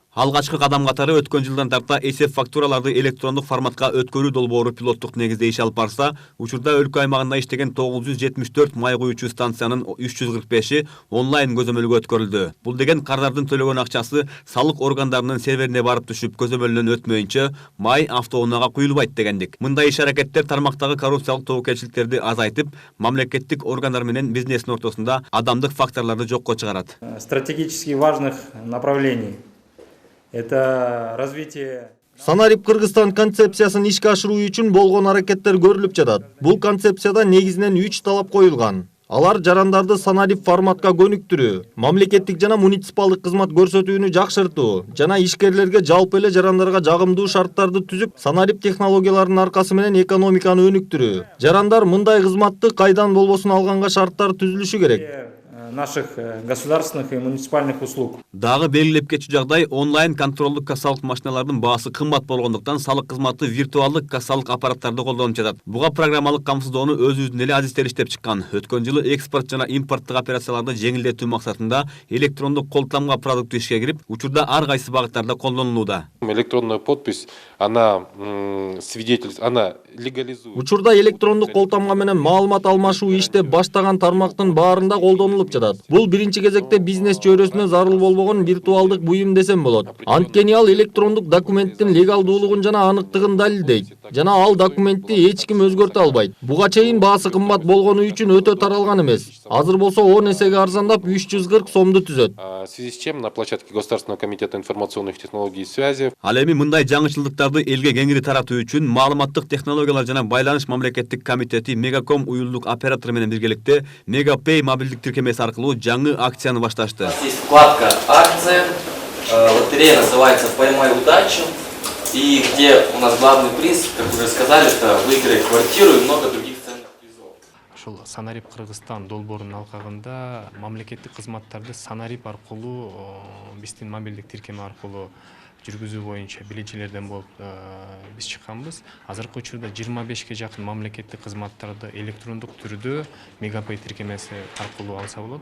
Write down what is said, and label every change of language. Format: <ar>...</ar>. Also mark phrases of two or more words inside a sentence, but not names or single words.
<ky>Алгачкы кадам катары өткөн жылдан тарта эсеп фактураларды электрондук форматка өткөрүү долбоору пилоттук негизде иш алып барса, учурда өлкө аймагында иштеген 974 май куючу станциянын 345и онлайн көзөмөлгө өткөрүлдү. Бул деген кардардын төлөгөн акчасы салык органдарынын серверине барып түшүп, көзөмөлдөн өтмөйүнчө май автоунаага куюлбайт дегендик. Мындай иш-аракеттер тармактагы коррупциялык тобокелчиликтерди азайтып, мамлекеттик органдар менен бизнестин ортосунда адамдык факторлорду жокко чыгарат.</ky> <ru>Стратегически важных направлений это развитие.</ru> <ky>Санарип Кыргызстан концепциясын ишке ашыруу үчүн болгон аракеттер көрүлүп жатат. Бул концепцияда негизинен 3 талап коюлган. Алар жарандарды санарип форматка көнүктүрүү, мамлекеттик жана муниципалдык кызмат көрсөтүүнү жакшыртуу жана ишкерлерге жалпы эле жарандарга жагымдуу шарттарды түзүп, санарип технологияларынын аркасы менен экономиканы өнүктүрүү. Жарандар мындай кызматты кайдан болбосун алганга шарттар түзүлүшү керек.</ky> <ru>Наших государственных и муниципальных услуг.</ru> <ky>Дагы белгилеп кетчү жагдай онлайн контролдук кассалык машиналардын баасы кымбат болгондуктан салык кызматы виртуалдык кассалык аппараттарды колдонуп жатат. Буга программалык камсыздоону өзүбүздүн эле азиздер иштеп чыккан. Өткөн жылы экспорт жана импорттук операцияларды жеңилдетүү максатында электрондук кол тамга продукты ишке кирип, учурда ар кайсы багыттарда колдонулууда.</ky> <ru>Электронная подпись, она легализует.</ru> <ky>Учурда электрондук кол тамга менен маалымат алмашуу иштеп баштаган тармактын баарында колдонулуп жатат. Бул биринчи кезекте бизнес чөйрөсүнө зарыл болбогон виртуалдык буюм десем болот. Анткени ал электрондук документтин легалдуулугун жана аныктыгын далилдейт. Жана ал документти эч ким өзгөртө албайт. Буга чейин баасы кымбат болгону үчүн өтө таралган эмес. Азыр болсо 10 эсеге арзандап 340 сомду түзөт.</ky> <ru>В связи с чем на площадке Государственного комитета информационных технологий и связи.</ru> <ky>Ал эми мындай жаңычылдыктарды элге кеңири таратуу үчүн маалыматтык технологиялар жана байланыш мамлекеттик комитети Мегаком уюлдук оператору менен биргеликте Мегапей мобилдик тиркемеси аркылуу жаңы акцияны башташты.</ky> <ru>Здесь вкладка акция, лотерея называется «Поймай удачу», и где у нас главный приз, как уже сказали, это выиграть квартиру и много других ценных призов.</ru> <ky>Ошол Санарип Кыргызстан долбоорунун алкагында мамлекеттик кызматтарды Санарип аркылуу, биздин мобилдик тиркеме аркылуу жүргүзүү боюнча билечилерден болуп биз чыкканбыз. Азыркы учурда 25ке жакын мамлекеттик кызматтарды электрондук түрдө Мегапей тиркемеси аркылуу алса болот.</ky>